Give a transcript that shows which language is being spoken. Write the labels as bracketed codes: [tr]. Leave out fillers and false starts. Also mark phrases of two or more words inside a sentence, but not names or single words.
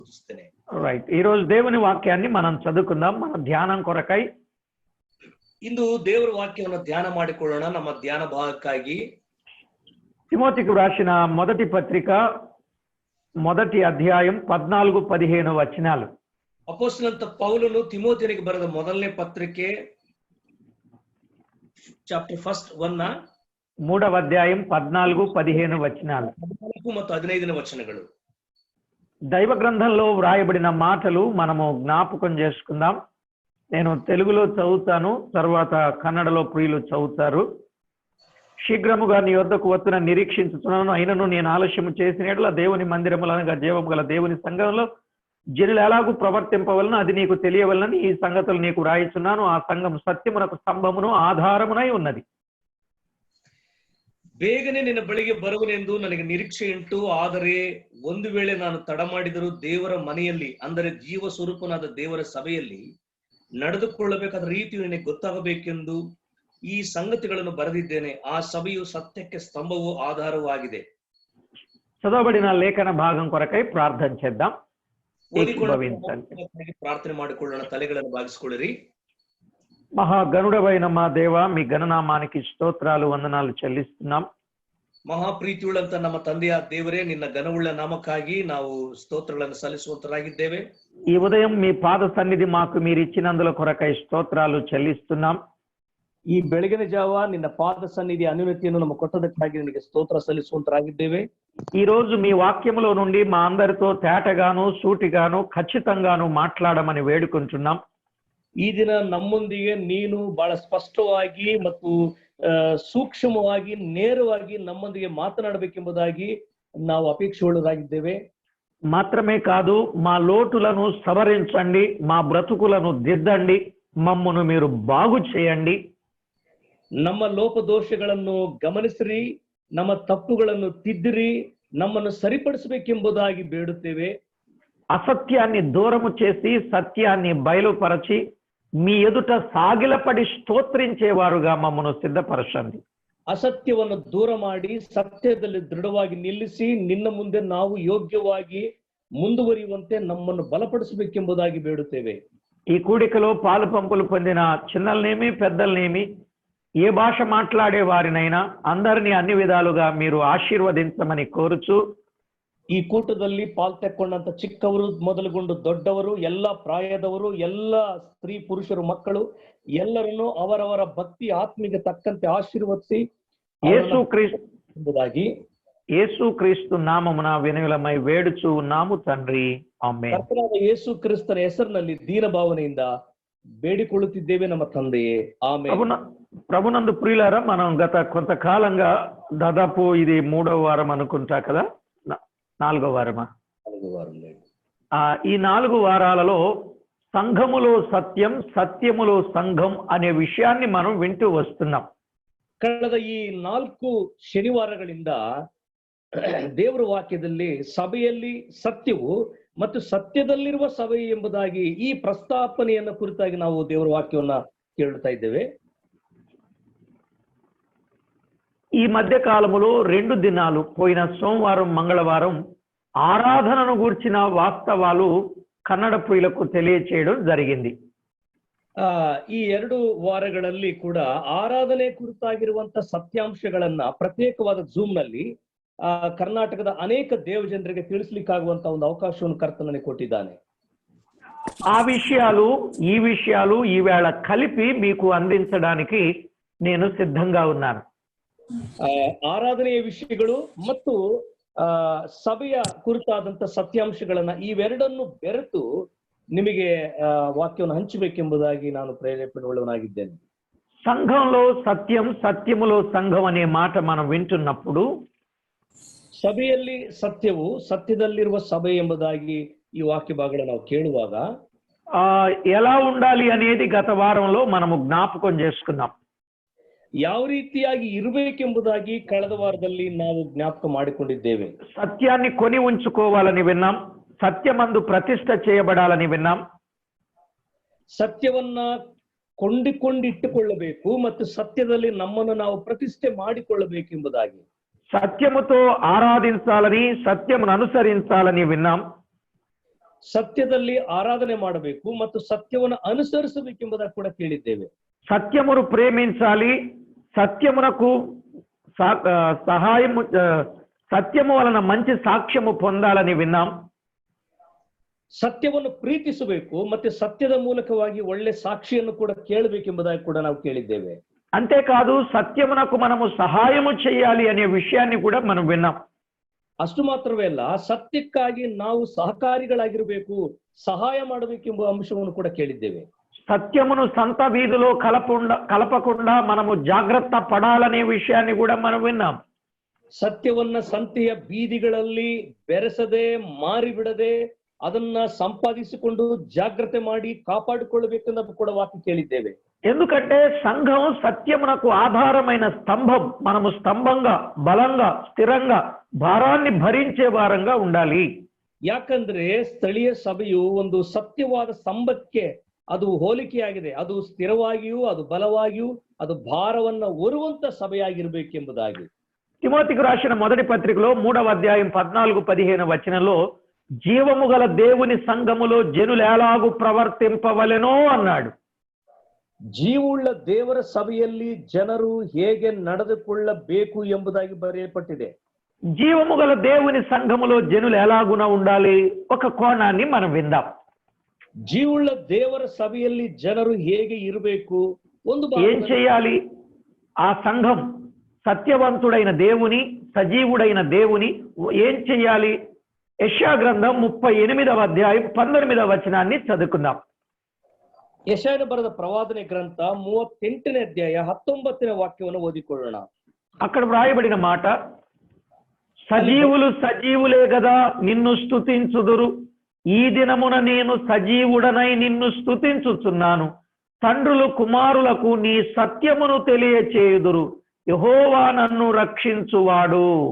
[te] స్తుతిస్తేనే. రైట్, ఈ రోజు దేవుని వాక్యాన్ని మనం చదువుకుందాం మన ధ్యానం కొరకై. [kn] ಇಂದು ದೇವರ ವಾಕ್ಯವನ್ನು ಧ್ಯಾನ ಮಾಡಿಕೊಳ್ಳೋಣ. ನಮ್ಮ ಧ್ಯಾನ ಭಾಗಕ್ಕಾಗಿ [te] తిమోతికి రాసిన మొదటి పత్రిక మొదటి అధ్యాయం 14-15 వచనాలు. [kn] ಅಪೊಸ್ತಲನಾದ ಪೌಲನು ತಿಮೋತಿಯನಿಗೆ ಬರೆದ ಮೊದಲನೇ ಪತ್ರಿಕೆ [en] chapter first [kn] 1 [te] మూడవ అధ్యాయం 14-15 వచనాలు. [kn] 14 ಮತ್ತು 15 వచనಗಳು. [te] దైవ గ్రంథంలో వ్రాయబడిన మాటలు మనము జ్ఞాపకం చేసుకుందాం. నేను తెలుగులో చదువుతాను, తర్వాత కన్నడలో ప్రియులు చదువుతారు. శీఘ్రముగా నీ వద్దకు వస్తున్న నిరీక్షించుతున్నాను, అయినను నేను ఆలస్యము చేసినట్ల దేవుని మందిరములనగా జీవము గల దేవుని సంఘంలో జనులు ఎలాగూ ప్రవర్తింపవలన అది నీకు తెలియవలనని ఈ సంగతులు నీకు వ్రాయిచున్నాను. ఆ సంఘం సత్యమునకు స్తంభమును ఆధారమునై ఉన్నది. [kn] ಬೇಗನೆ ನಿನ್ನ ಬಳಿಗೆ ಬರುವನೆಂದು ನನಗೆ ನಿರೀಕ್ಷೆ ಉಂಟು. ಆದರೆ ಒಂದು ವೇಳೆ ನಾನು ತಡ ಮಾಡಿದರೂ ದೇವರ ಮನೆಯಲ್ಲಿ, ಅಂದರೆ ಜೀವ ಸ್ವರೂಪನಾದ ದೇವರ ಸಭೆಯಲ್ಲಿ ನಡೆದುಕೊಳ್ಳಬೇಕಾದ ರೀತಿಯು ನಿನಗೆ ಗೊತ್ತಾಗಬೇಕೆಂದು ಈ ಸಂಗತಿಗಳನ್ನು ಬರೆದಿದ್ದೇನೆ. ಆ ಸಭೆಯು ಸತ್ಯಕ್ಕೆ ಸ್ತಂಭವೂ ಆಧಾರವೂ ಆಗಿದೆ. [te] చదవబడిన లేఖన భాగం కొరకై ప్రార్థన చేద్దాం. [kn] ಪ್ರಾರ್ಥನೆ ಮಾಡಿಕೊಳ್ಳೋಣ. ತಲೆಗಳನ್ನು ಬಾಗಿಸಿಕೊಳ್ಳಿರಿ. [te] మహాగణుడవైన మా దేవ, మీ గణనామానికి స్తోత్రాలు వందనాలు చెల్లిస్తున్నాం. [kn] ಮಹಾಪ್ರೀತಿಯುಳ್ಳಂತ ನಮ್ಮ ತಂದೆಯ ದೇವರೇ, ನಿನ್ನ ಘನವುಳ್ಳ ನಾಮಕ್ಕಾಗಿ ನಾವು ಸ್ತೋತ್ರಗಳನ್ನು ಸಲ್ಲಿಸುವಂತರಾಗಿದ್ದೇವೆ. [te] ఈ ఉదయం మీ పాద సన్నిధి మాకు మీరు ఇచ్చినందుల కొరకై స్తోత్రాలు చెల్లిస్తున్నాం. [kn] ಈ ಬೆಳಗಿನ ಜಾವ ನಿನ್ನ ಪಾದ ಸನ್ನಿಧಿ ಅನುಮತಿಯನ್ನು ನಮ್ಮ ಕೊಟ್ಟದಕ್ಕಾಗಿ ನಿನಗೆ ಸ್ತೋತ್ರ ಸಲ್ಲಿಸುವಂತರಾಗಿದ್ದೇವೆ. [te] ఈ రోజు మీ వాక్యములో నుండి మా అందరితో తేటగాను సూటిగాను ఖచ్చితంగాను మాట్లాడమని వేడుకుంటున్నాం. [kn] ಈ ದಿನ ನಮ್ಮೊಂದಿಗೆ ನೀನು ಬಹಳ ಸ್ಪಷ್ಟವಾಗಿ ಮತ್ತು ಸೂಕ್ಷ್ಮವಾಗಿ ನೇರವಾಗಿ ನಮ್ಮೊಂದಿಗೆ ಮಾತನಾಡಬೇಕೆಂಬುದಾಗಿ ನಾವು ಅಪೇಕ್ಷೆಯುಳ್ಳರಾಗಿದ್ದೇವೆ. [te] మాత్రమే కాదు, మా లోటులను సవరించండి, మా బ్రతుకులను దిద్దండి, మమ్మను మీరు బాగు చేయండి. [kn] ನಮ್ಮ ಲೋಪದೋಷಗಳನ್ನು ಗಮನಿಸಿರಿ, ನಮ್ಮ ತಪ್ಪುಗಳನ್ನು ತಿದ್ದಿರಿ, ನಮ್ಮನ್ನು ಸರಿಪಡಿಸಬೇಕೆಂಬುದಾಗಿ ಬೇಡುತ್ತೇವೆ. [te] అసత్యాన్ని దూరము చేసి సత్యాన్ని బయలుపరచి మీ ఎదుట సాగిలపడి స్తోత్రించేవారుగా మమ్మను సిద్ధపరచండి. [kn] ಅಸತ್ಯವನ್ನು ದೂರ ಮಾಡಿ ಸತ್ಯದಲ್ಲಿ ದೃಢವಾಗಿ ನಿಲ್ಲಿಸಿ ನಿನ್ನ ಮುಂದೆ ನಾವು ಯೋಗ್ಯವಾಗಿ ಮುಂದುವರಿಯುವಂತೆ ನಮ್ಮನ್ನು ಬಲಪಡಿಸಬೇಕೆಂಬುದಾಗಿ ಬೇಡುತ್ತೇವೆ. [te] ఈ కూడికలో పాలు పంపులు పొందిన చిన్నలనేమి పెద్దలనేమి, ఏ భాష మాట్లాడే వారినైనా అందరినీ అన్ని విధాలుగా మీరు ఆశీర్వదించమని కోరుచు, [kn] ಈ ಕೂಟದಲ್ಲಿ ಪಾಲ್ತೆಕೊಂಡಂತ ಚಿಕ್ಕವರು ಮೊದಲುಗೊಂಡು ದೊಡ್ಡವರು, ಎಲ್ಲ ಪ್ರಾಯದವರು, ಎಲ್ಲ ಸ್ತ್ರೀ ಪುರುಷರು, ಮಕ್ಕಳು ಎಲ್ಲರನ್ನು ಅವರವರ ಭಕ್ತಿ ಆತ್ಮಿಗೆ ತಕ್ಕಂತೆ ಆಶೀರ್ವದಿಸಿ ಎಂಬುದಾಗಿ [te] యేసు క్రీస్తు నామమున వినయులమై వేడుచు ఉన్నాము తండ్రి, [kn] ಆಮೆನ್. ಕರ್ತನಾದ ಯೇಸು ಕ್ರಿಸ್ತನ ಹೆಸರಿನಲ್ಲಿ ದೀನ ಭಾವನೆಯಿಂದ ಬೇಡಿಕೊಳ್ಳುತ್ತಿದ್ದೇವೆ ನಮ್ಮ ತಂದೆಯೇ, ಆಮೆನ್. [te] ప్రభునందు ప్రియులారా, మనం గత కొంతకాలంగా దాదాపు ఇది 3వ వారం అనుకుంటా కదా, 4వ వారమా? 4వ వారం. ఈ 4 వారాలలో సంఘములో సత్యం, సత్యములో సంఘం అనే విషయాన్ని మనం వింటూ వస్తున్నాం. [kn] ಕಳೆದ ಈ 4 ಶನಿವಾರಗಳಿಂದ ದೇವರ ವಾಕ್ಯದಲ್ಲಿ ಸಭೆಯಲ್ಲಿ ಸತ್ಯವು ಮತ್ತು ಸತ್ಯದಲ್ಲಿರುವ ಸಭೆ ಎಂಬುದಾಗಿ ಈ ಪ್ರಸ್ತಾಪನೆಯನ್ನು ಕುರಿತಾಗಿ ನಾವು ದೇವರ ವಾಕ್ಯವನ್ನ ಕೇಳುತ್ತಾ ಇದ್ದೇವೆ. [te] ఈ మధ్య కాలములో 2 దినాలు, పోయిన సోమవారం మంగళవారం ఆరాధనను గూర్చిన వాస్తవాలు కన్నడ ప్రియులకు తెలియచేయడం జరిగింది. [kn] ಈ 2 ವಾರಗಳಲ್ಲಿ ಕೂಡ ಆರಾಧನೆ ಕುರಿತಾಗಿರುವಂತ ಸತ್ಯಾಂಶಗಳನ್ನ ಪ್ರತ್ಯೇಕವಾದ ಜೂಮ್ ನಲ್ಲಿ ಕರ್ನಾಟಕದ ಅನೇಕ ದೇವ ಜನರಿಗೆ ತಿಳಿಸ್ಲಿಕ್ಕಾಗುವಂತ ಒಂದು ಅವಕಾಶವನ್ನು ಕರ್ತನು ನನಗೆ ಕೊಟ್ಟಿದ್ದಾನೆ. [te] ఆ విషయాలు ఈ విషయాలు ఈవేళ కలిపి మీకు అందించడానికి నేను సిద్ధంగా ఉన్నాను. [kn] ಆರಾಧನೆಯ ವಿಷಯಗಳು ಮತ್ತು ಸಭೆಯ ಕುರಿತಾದಂತ ಸತ್ಯಾಂಶಗಳನ್ನ ಇವೆರಡನ್ನು ಬೆರೆತು ನಿಮಗೆ ವಾಕ್ಯವನ್ನು ಹಂಚಬೇಕೆಂಬುದಾಗಿ ನಾನು ಪ್ರೇರೇಪಣೆಯುಳ್ಳವನಾಗಿದ್ದೇನೆ. [te] సంఘంలో సత్యం, సత్యములో సంఘం అనే మాట మనం వింటున్నప్పుడు [kn] ಸಭೆಯಲ್ಲಿ ಸತ್ಯವು, ಸತ್ಯದಲ್ಲಿರುವ ಸಭೆ ಎಂಬುದಾಗಿ ಈ ವಾಕ್ಯ ಭಾಗಗಳನ್ನು ನಾವು ಕೇಳುವಾಗ [te] ఎలా ఉండాలి అనేది గత వారంలో మనము జ్ఞాపకం చేసుకున్నాం. [kn] ಯಾವ ರೀತಿಯಾಗಿ ಇರಬೇಕೆಂಬುದಾಗಿ ಕಳೆದ ವಾರದಲ್ಲಿ ನಾವು ಜ್ಞಾಪಕ ಮಾಡಿಕೊಂಡಿದ್ದೇವೆ. [te] సత్యాన్ని కొని ఉంచుకోవాలని విన్నాం, సత్యమందు ప్రతిష్ఠ చేయబడాలని విన్నాం. [kn] ಸತ್ಯವನ್ನ ಕೊಂಡಿಟ್ಟುಕೊಳ್ಳಬೇಕು ಮತ್ತು ಸತ್ಯದಲ್ಲಿ ನಮ್ಮನ್ನು ನಾವು ಪ್ರತಿಷ್ಠೆ ಮಾಡಿಕೊಳ್ಳಬೇಕೆಂಬುದಾಗಿ, [te] సత్యముతో ఆరాధించాలని, సత్యమును అనుసరించాలని విన్నాం. [kn] ಸತ್ಯದಲ್ಲಿ ಆರಾಧನೆ ಮಾಡಬೇಕು ಮತ್ತು సత్యವನ್ನು అనుసరించಬೇಕೆಂಬುದಾಗಿ కూడా ಕೇಳಿದ್ದೇವೆ. [te] సత్యమును ప్రేమించాలి, సత్యమునకు సహాయము, సత్యము వలన మంచి సాక్ష్యము పొందాలని విన్నాం. [kn] ಸತ್ಯವನ್ನು ಪ್ರೀತಿಸಬೇಕು ಮತ್ತೆ ಸತ್ಯದ ಮೂಲಕವಾಗಿ ಒಳ್ಳೆ ಸಾಕ್ಷಿಯನ್ನು ಕೂಡ ಕೇಳಬೇಕೆಂಬುದಾಗಿ ಕೂಡ ನಾವು ಕೇಳಿದ್ದೇವೆ. [te] అంతేకాదు సత్యమునకు మనము సహాయము చేయాలి అనే విషయాన్ని కూడా మనం విన్నాం. [kn] ಅಷ್ಟು ಮಾತ್ರವೇ ಅಲ್ಲ, ಸತ್ಯಕ್ಕಾಗಿ ನಾವು ಸಹಕಾರಿಗಳಾಗಿರಬೇಕು, ಸಹಾಯ ಮಾಡಬೇಕೆಂಬ ಅಂಶವನ್ನು ಕೂಡ ಕೇಳಿದ್ದೇವೆ. [te] సత్యమును సంత వీధిలో కలపకుండా మనము జాగ్రత్త పడాలనే విషయాన్ని కూడా మనం విన్నాం. ಸತ್ಯವನ್ನ ಸಂತೆಯ ಬೀದಿಗಳಲ್ಲಿ ಬೆರೆಸದೆ ಮಾರಿಬಿಡದೆ ಅದನ್ನ ಸಂಪಾದಿಸಿಕೊಂಡು ಜಾಗ್ರತೆ ಮಾಡಿ ಕಾಪಾಡಿಕೊಳ್ಳಬೇಕೆಂದು ಕೂಡ ವಾಕ್ಯ ಕೇಳಿದ್ದೇವೆ. ఎందుకంటే సంఘం సత్యమునకు ఆధారమైన స్తంభం. మనము స్తంభంగా, బలంగా, స్థిరంగా భారాన్ని భరించే వారంగా ఉండాలి. [kn] ಯಾಕಂದ್ರೆ ಸ್ಥಳೀಯ ಸಭೆಯು ಒಂದು ಸತ್ಯವಾದ ಸ್ತಂಭಕ್ಕೆ ಅದು ಹೋಲಿಕೆಯಾಗಿದೆ. ಅದು ಸ್ಥಿರವಾಗಿಯೂ, ಅದು ಬಲವಾಗಿಯೂ, ಅದು ಭಾರವನ್ನ ಹೊರುವಂತ ಸಭೆಯಾಗಿರ್ಬೇಕೆಂಬುದಾಗಿ. [te] తిమోతికి రాసిన మొదటి పత్రికలో 3వ అధ్యాయం 14-15 వచనంలో జీవము గల దేవుని సంఘములో జనులు ఎలాగూ ప్రవర్తింపవలెనో అన్నాడు. [kn] ಜೀವವುಳ್ಳ ದೇವರ ಸಭೆಯಲ್ಲಿ ಜನರು ಹೇಗೆ ನಡೆದುಕೊಳ್ಳಬೇಕು ಎಂಬುದಾಗಿ ಬರೆಯಲ್ಪಟ್ಟಿದೆ. [te] జీవము గల దేవుని సంఘములో జనులు ఎలాగున ఉండాలి, ఒక కోణాన్ని మనం విందాం. [kn] ಜೀವವುಳ್ಳ ದೇವರ ಸಭೆಯಲ್ಲಿ ಜನರು ಹೇಗೆ ಇರಬೇಕು, ಒಂದು [te] ఏం చేయాలి? ఆ సంఘం సత్యవంతుడైన దేవుని, సజీవుడైన దేవుని ఏం చేయాలి? యెషయా గ్రంథం 38వ అధ్యాయం 19వ వచనాన్ని చదువుకుందాం. ಯೆಶಾಯನು ಬರೆದ ಪ್ರವಾದನೆ ಗ್ರಂಥ 38ನೇ ಅಧ್ಯಾಯ 19ನೇ ವಾಕ್ಯವನ್ನು ಓದಿಕೊಳ್ಳೋಣ. అక్కడ వ్రాయబడిన మాట, సజీవులు సజీవులే గదా నిన్ను స్తుతించుదురు, ఈ దినమున నేను సజీవుడనై నిన్ను స్తుతించుచున్నాను. తండ్రులు కుమారులకు నీ సత్యమును తెలియచేయుదురు, యెహోవా నన్ను రక్షించువాడు.